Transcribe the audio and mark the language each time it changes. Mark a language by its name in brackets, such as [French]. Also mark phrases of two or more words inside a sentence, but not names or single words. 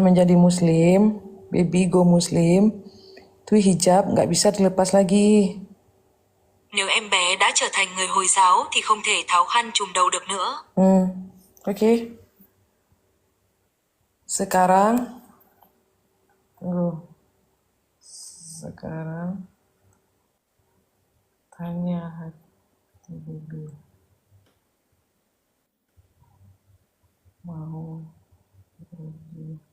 [Indonesian] menjadi muslim, [English] baby go muslim, [Indonesian] tuh hijab nggak bisa dilepas lagi. [Vietnamese] Nếu em bé đã trở thành người Hồi giáo thì không thể tháo khăn trùm đầu được nữa. [Indonesian] Oke. Sekarang, tunggu. Sekarang tanya hati baby. Mau pergi.